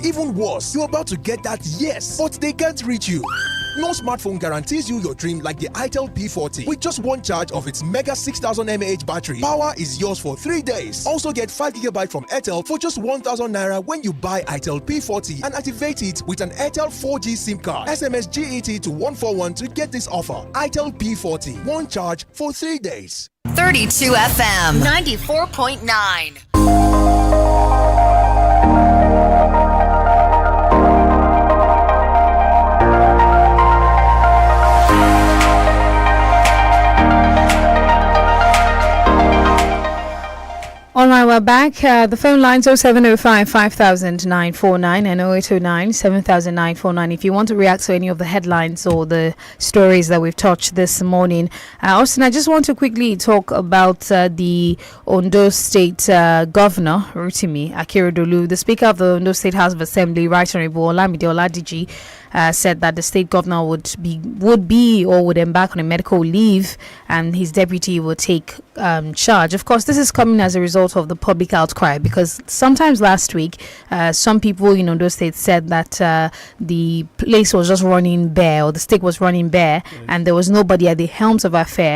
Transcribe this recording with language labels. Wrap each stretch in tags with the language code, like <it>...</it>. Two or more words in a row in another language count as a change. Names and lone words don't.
<en>Even worse, you're about to get that yes, but they can't reach you. No smartphone guarantees you your dream like the INT'L P40. With just one charge of its mega 6000 mAh battery, power is yours for 3 days. Also get 5GB from INT'L for just 1,000 naira when you buy INT'L P40 and activate it with an INT'L 4G SIM card. SMS GET to 141 to get this offer. INT'L P40, one charge for 3 days. 32 FM 94.9. All right, we're back. The phone lines 0705 5949 and 0809 7949. If you want to react to any of the headlines or the stories that we've touched this morning. Austin, I just want to quickly talk about the Ondo State Governor, Rotimi Akeredolu. The Speaker of the Ondo State House of Assembly, Right Honorable Olamide Oladiji, said that the state governor would embark on a medical leave and his deputy will take charge. Of course, this is coming as a result of the public outcry because sometimes last week, some people in Ondo State said that the place was just running bare or the state was running bare and there was nobody at the helms of affair.</en>